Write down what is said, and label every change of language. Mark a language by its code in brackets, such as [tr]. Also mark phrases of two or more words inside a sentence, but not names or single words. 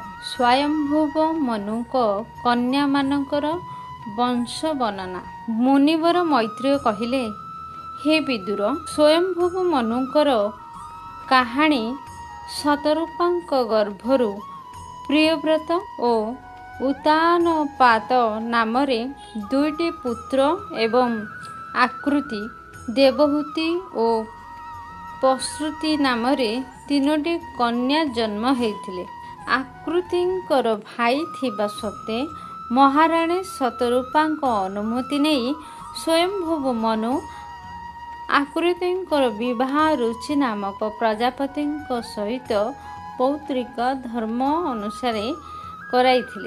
[or] ସ୍ୱୟଂଭୁବ ମନୁଙ୍କ କନ୍ୟା ମାନଙ୍କର ବଂଶ ବର୍ଣ୍ଣନା। ମୁନିବର ମୈତ୍ରେୟ କହିଲେ, ହେ ବିଦୁର, ସ୍ୱୟଂଭୁବ ମନୁଙ୍କର କାହାଣୀ ଶତରୂପାଙ୍କ ଗର୍ଭରୁ ପ୍ରିୟବ୍ରତ ଓ ଉତାନପାତ ନାମରେ ଦୁଇଟି ପୁତ୍ର ଏବଂ ଆକୃତି, ଦେବହୂତି ଓ ପ୍ରସୂତି ନାମରେ ତିନୋଟି କନ୍ୟା ଜନ୍ମ ହେଇଥିଲେ। ଆକୃତିଙ୍କର ଭାଇ ଥିବା ସତ୍ତ୍ୱେ ମହାରାଣୀ ଶତରୂପାଙ୍କ ଅନୁମତି ନେଇ ସ୍ୱୟଂଭୁବ ମନୁ ଆକୃତିଙ୍କର ବିବାହ ରୁଚି ନାମକ ପ୍ରଜାପତିଙ୍କ ସହିତ ପୌତ୍ରିକ ଧର୍ମ ଅନୁସାରେ କରାଇଥିଲେ।